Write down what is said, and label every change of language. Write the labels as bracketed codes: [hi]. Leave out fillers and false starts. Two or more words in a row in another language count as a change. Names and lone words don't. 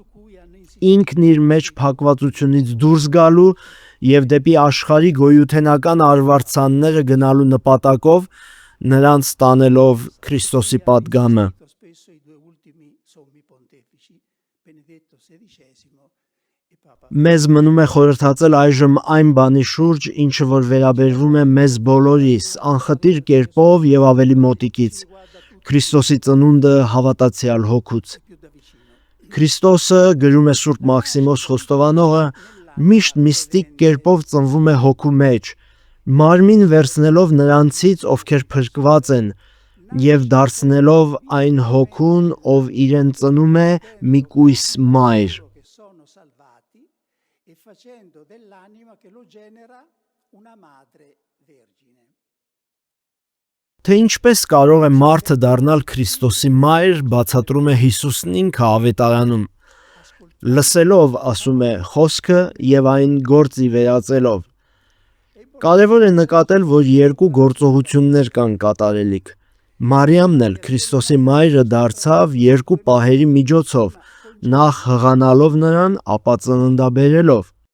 [hy] ինքն իր մեջ փակվածությունից դուրս գալու եւ դեպի աշխարհի գոյութենական արվարձանները գնալու նպատակով, նրանց տանելով Քրիստոսի պատգամը։ [it] Spesso i due ultimi sommi pontefici, Benedetto XVI e Papa [hy] Մեզ մնում է խորհրդածել այժմ այն բանի շուրջ, ինչը որ վերաբերվում է մեզ բոլորիս, անխտիր կերպով եւ ավելի մոտիկից, Քրիստոսի ծնունդը հավատացյալ հոգուց։ Քրիստոսը, գրում է Սուրբ Մաքսիմոս Խոստովանողը, միշտ միստիկ կերպով ծնվում է հոգու մեջ, մարմին վերցնելով նրանցից, ովքեր փրկված են, եւ դարձնելով այն հոգուն, ով իրեն ծնում է մի կույս մայր։ [it] che sono salvati e facendo dell'anima che lo genera una madre vergine. [hy] Թե ինչպես կարող է մարդը դառնալ Քրիստոսի մայր, բացատրում է Հիսուսն ինքը ավետարանում։ Լսելով, ասում է, խոսքը եւ այն գործի վերածելով։ Կարևոր է նկատել, որ երկու գործողություններ կան կատարելիք։ Մարիամն էլ Քրիստոսի մայրը դարձավ երկու պահերի միջոցով, նախ հղանալով նրան, ապա ծննդաբերելով։